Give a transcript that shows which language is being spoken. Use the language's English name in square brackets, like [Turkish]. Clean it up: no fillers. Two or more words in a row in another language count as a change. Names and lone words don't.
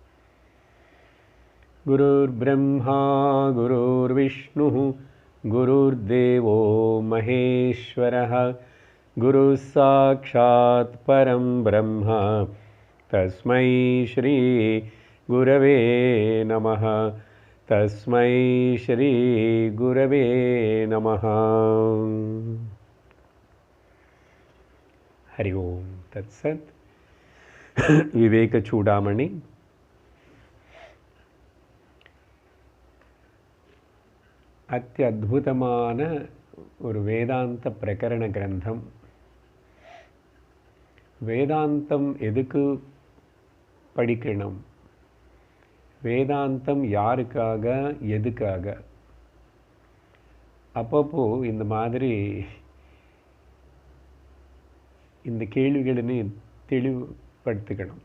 [Sanskrit] गुरुर्ब्रह्मा गुरुर्विष्णुः गुरुर्देवो महेश्वरः गुरुः साक्षात् परं ब्रह्म तस्मै श्री गुरवे नमः। तस्मै श्री गुरवे नमः। हरि ओम तत्सत। [Tamil] विवेक चूडामणि அத்யத்புதமான ஒரு வேதாந்த பிரகரண கிரந்தம். வேதாந்தம் எதுக்கு படிக்கணும், வேதாந்தம் யாருக்காக எதுக்காக, அப்பப்போ இந்த மாதிரி இந்த கேள்விகளை தெளிவுபடுத்திக்கணும்.